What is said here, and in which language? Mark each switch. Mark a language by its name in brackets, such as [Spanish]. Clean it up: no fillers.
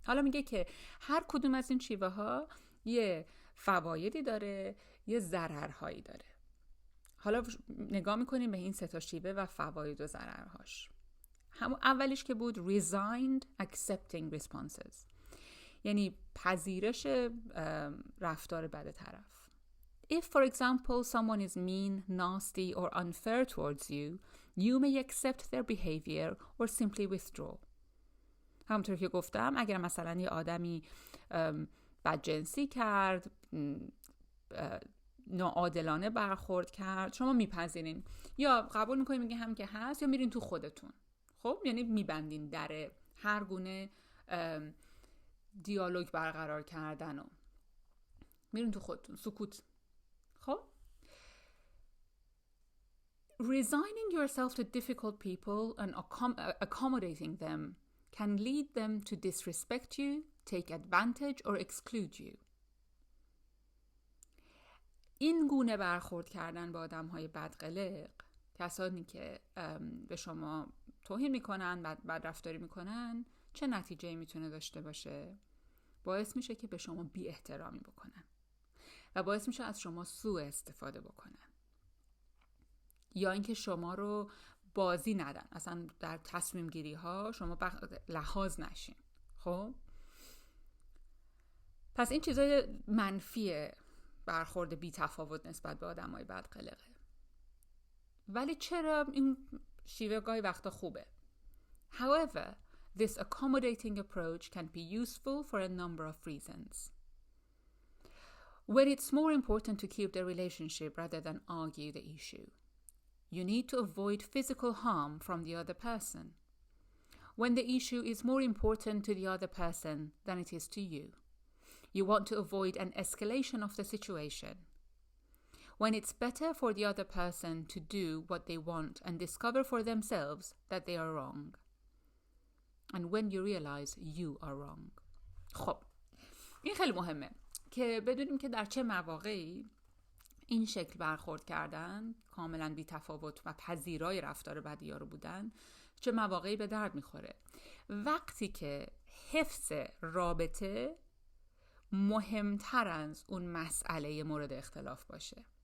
[Persian] حالا میگه که هر کدوم از این شیوه ها یه فوایدی داره، یه ضررهایی داره. حالا نگاه میکنیم به این 3 تا شیوه و فواید و ضررهاش. همون اولیش که بود [English] resigned accepting responses، [Persian] یعنی پذیرش رفتار بد طرف. [English] If for example someone is mean, nasty or unfair towards you, you may accept their behavior or simply withdraw. [Persian] همونطور که گفتم اگر مثلا یه آدمی بدجنسی کرد، ناعادلانه برخورد کرد، شما میپذیرین یا قبول میکنین، میگه هم که هست، یا میرین تو خودتون. خب یعنی میبندین در هر گونه دیالوگ برقرار کردن و میرین تو خودتون، سکوت. [English] خب resigning yourself to difficult people and accommodating them can lead them to disrespect you, take advantage or exclude you. [Persian] این گونه برخورد کردن با آدم‌های بدقلق، کسانی که به شما توهین میکنن، بد رفتاری میکنن، چه نتیجه‌ای میتونه داشته باشه؟ باعث میشه که به شما بی احترامی بکنن و باعث میشه از شما سوء استفاده بکنن، یا اینکه شما رو بازی ندن، اصلا در تصمیم گیری ها شما لحاظ نشین. خب پس این چیزای منفیه برخورد بی تفاوت نسبت به آدمای بدقلقه. ولی چرا این شیوه گاهی وقتا خوبه؟ [English] However, this accommodating approach can be useful for a number of reasons. When it's more important to keep the relationship rather than argue the issue, you need to avoid physical harm from the other person. When the issue is more important to the other person than it is to you, you want to avoid an escalation of the situation. When it's better for the other person to do what they want and discover for themselves that they are wrong. And when you realize you are wrong. [Persian] خب این خیلی مهمه که بدونیم که در چه مواقعی این شکل برخورد کردن، کاملا بی تفاوت و پذیرای رفتار بدی ها رو بودن، چه مواقعی به درد میخوره. وقتی که حفظ رابطه مهمتر از اون مسئله مورد اختلاف باشه.